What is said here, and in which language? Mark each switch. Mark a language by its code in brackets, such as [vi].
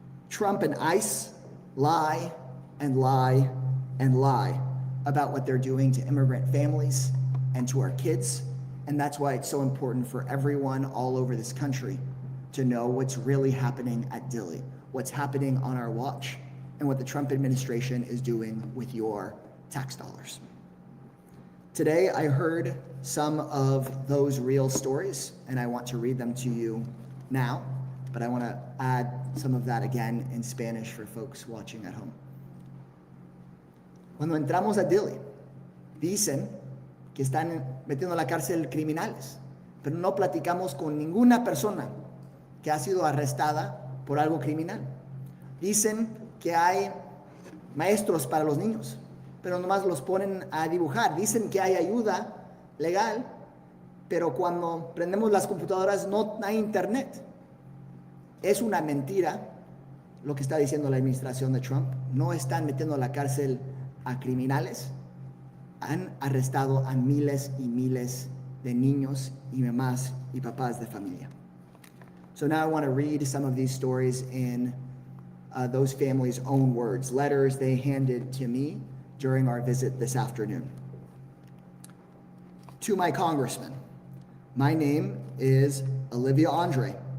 [en] Trump and ICE lie and lie and lie about what they're doing to immigrant families and to our kids, and that's why it's so important for everyone all over this country to know what's really happening at Dilley, what's happening on our watch, and what the Trump administration is doing with your tax dollars. Today, I heard some of those real stories, and I want to read them to you now, but I want to add some of that again in Spanish for folks watching at home. [es] Cuando entramos a Dilley, dicen que están metiendo a la cárcel criminales, pero no platicamos con ninguna persona que ha sido arrestada por algo criminal. Dicen que hay maestros para los niños, pero nomás los ponen a dibujar. Dicen que hay ayuda legal, pero cuando prendemos las computadoras no hay internet. Es una mentira lo que está diciendo la administración de Trump. No están metiendo a la cárcel a criminales. Han arrestado a miles y miles de niños y mamás y papás de familia. [en] So now I want to read some of these stories in those families' own words, letters they handed to me during our visit this afternoon. To my congressman, my name is Olivia Andre.